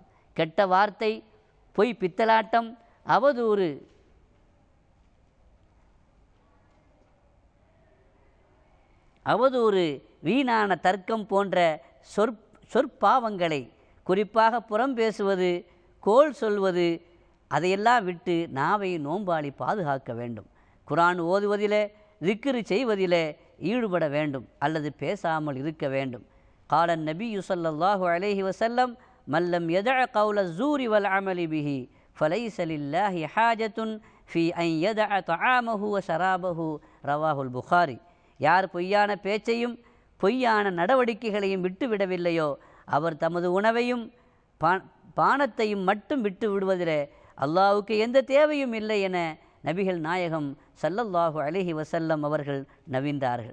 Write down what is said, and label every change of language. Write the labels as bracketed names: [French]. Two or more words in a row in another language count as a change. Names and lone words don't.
[Tamil] கெட்ட வார்த்தை, பொய், பித்தலாட்டம், அவதூறு, வீணான தர்க்கம் போன்ற சொற்பாவங்களை, குறிப்பாக புறம் பேசுவது, கோள் சொல்வது, அதையெல்லாம் விட்டு நாவை நோன்பாளி பாதுகாக்க வேண்டும். குர்ஆன் ஓதுவதிலே, திக்ரு செய்வதிலே ஈடுபட வேண்டும் அல்லது பேசாமல் இருக்க வேண்டும். [Arabic] قال النبي صلى الله عليه وسلم من لم يدع قول الزور والعمل به فليس لله حاجة في أن يدع طعامه وشرابه رواه البخاري. [Tamil] யார் பொய்யான பேச்சையும் பொய்யான நடவடிக்கைகளையும் விட்டுவிடவில்லையோ அவர் தமது உணவையும் பானத்தையும் மட்டும் விட்டு விடுவதிலே அல்லாஹ்வுக்கு எந்த தேவையும் இல்லை என நபிகள் நாயகம் [Arabic] صلى الله عليه وسلم [Tamil] அவர்கள் நவின்றார்கள்.